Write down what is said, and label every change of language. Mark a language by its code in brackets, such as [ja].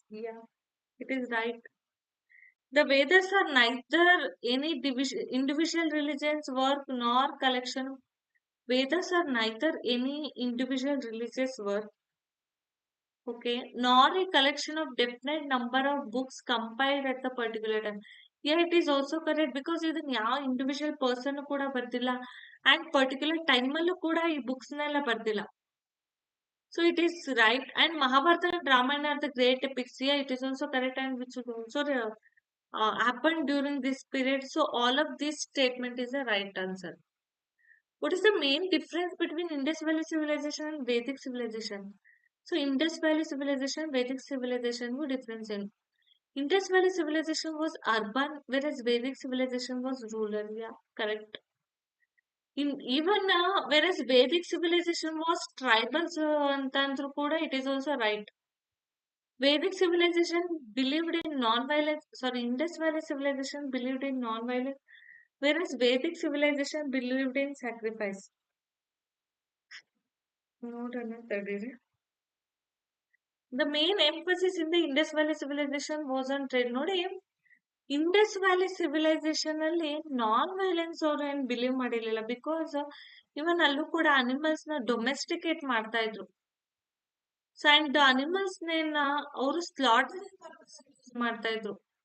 [en] Yeah, it is right. The Vedas are neither any individual religion's work nor collection. Vedas are neither any individual religious work, okay, nor a collection of definite number of books compiled at the particular time. Yeah, it is also correct because [kn] ಇದನ್ನ ಯಾವ individual person ಕೂಡ ಬರ್ದಿಲ್ಲ and particular time ಅಲ್ಲೂ ಕೂಡ ಈ books ನೆಲ್ಲ ಬರ್ದಿಲ್ಲ. [en] So it is right. And Mahabharata and Ramayana are the great epics. Yeah, it is also correct and which would also happened during this period. So all of this statement is the right answer. What is the main difference between Indus Valley civilization and Vedic civilization? So Indus Valley civilization, Vedic civilization were different in. Indus Valley civilization was urban, whereas Vedic civilization was rural. Yeah, correct. In even whereas Vedic civilization was tribal, [kn] ಅಂತಂದ್ರು ಕೂಡ [en] it is also right. Vedic civilization believed in non-violence. Sorry, Indus Valley civilization believed in non-violence, whereas Vedic civilization believed in sacrifice. [kn] ನೋಡೋಣ ತಡೀರಿ. [en] The main emphasis in the Indus Valley civilization was on trade. [kn] ನೋಡಿ, Indus valley civilisation ಅಲ್ಲಿ non violence ಅವ್ರು ಏನ್ believe ಮಾಡಿರ್ಲಿಲ್ಲ. Because even ಅಲ್ಲೂ ಕೂಡ animals ನ ಡೊಮೆಸ್ಟಿಕೇಟ್ ಮಾಡ್ತಾ ಇದ್ರು. ಸೊ ಅಂಡ್ ಅನಿಮಲ್ಸ್ ನೇನ ಅವರು ಸ್ಲಾಟರ್ ಮಾಡ್ತಾ ಇದ್ರು.